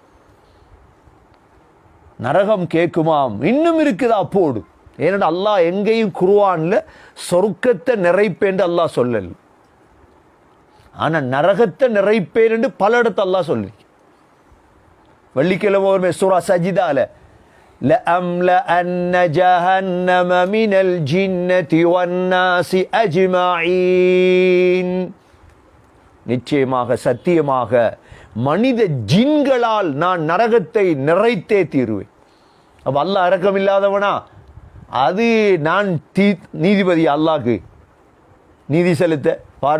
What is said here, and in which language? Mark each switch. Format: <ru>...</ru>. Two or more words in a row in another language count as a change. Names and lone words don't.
<ta>நரகம் கேட்குமாம், இன்னும் இருக்குதா போடு. ஏன்னா அல்லாஹ் எங்கேயும் குர்ஆன்ல சொர்க்கத்தை நிறைப்பேன் அல்லாஹ் சொல்லல. ஆனா நரகத்தை நிறைப்பேன் என்று பல இடத்துல அல்லாஹ் சொல்லி. வெள்ளிக்கிழமை ஒரு சூரா சஜிதால,</ta> <ar>لأملأن جهنم من الجنة والناس أجمعين,</ar> <ta>நிச்சயமாக சத்தியமாக மனித ஜின்களால் நான் நரகத்தை நிறைத்தே தீருவேன். அப்ப அல்லாஹ் இரக்கம் இல்லாதவனா? அது நான் நீதிபதி, அல்லாஹ்க்கு நீதி செலுத்த பாரு.</ta>